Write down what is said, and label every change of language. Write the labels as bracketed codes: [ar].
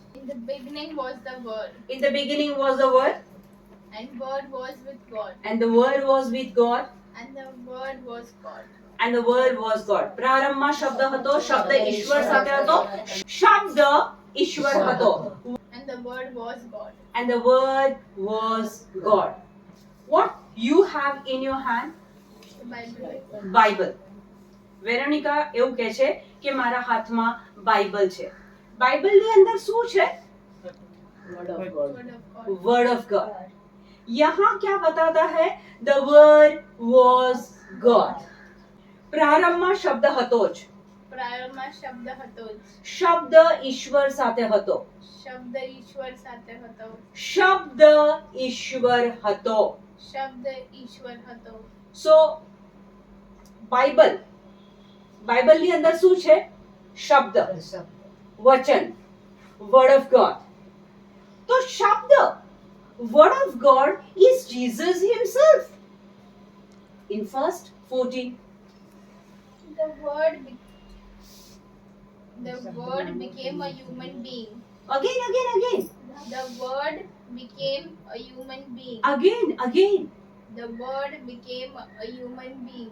[en] In the beginning was the Word, In the beginning was the Word, and Word was with God, and the Word was with God, and the Word was God. and the Word was God. [gu] પ્રારંભમાં શબ્દ હતો, શબ્દ ઈશ્વર સાથે હતો, શબ્દ ઈશ્વર હતો, [en] And the Word was God. and the Word was God. What you have in your hand? The Bible. [gu] Bible. વેરોનિકા એવું કહે છે કે મારા હાથમાં બાઇબલ છે. બાઇબલની અંદર શું છે? [en] Word of God. Word of God. Word of God. [hi] यहाँ क्या बताता है? [en] The word was God. [gu] પ્રારંભમાં શબ્દ હતો જ. પ્રારંભમાં શબ્દ હતો જ. શબ્દ ઈશ્વર સાથે હતો. શબ્દ ઈશ્વર સાથે હતો. શબ્દ ઈશ્વર હતો. શબ્દ ઈશ્વર હતો. સો બાઇબલની અંદર શું છે? શબ્દ, વચન, વર્ડ ઓફ ગોડ. તો શબ્દ, [en] Word of God is Jesus himself. In first 14, The Word became a human being. again, The Word became a human being. again. The Word became a human being.